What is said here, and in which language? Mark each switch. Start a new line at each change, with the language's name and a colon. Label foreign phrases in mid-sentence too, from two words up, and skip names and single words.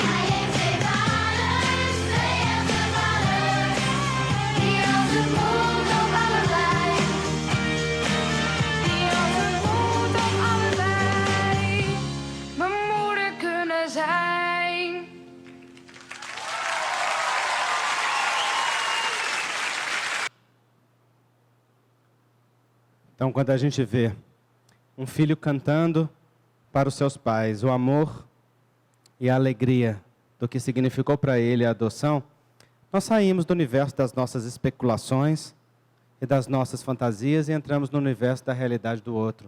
Dutch: Hij heeft 2 vaders, 2 echte vaders. Die als het moet ook allebei. Die als het moet ook allebei mijn moeder kunnen zijn.
Portuguese: Então, quando a gente vê filho cantando para os seus pais o amor e a alegria do que significou para ele a adoção, nós saímos do universo das nossas especulações e das nossas fantasias e entramos no universo da realidade do outro.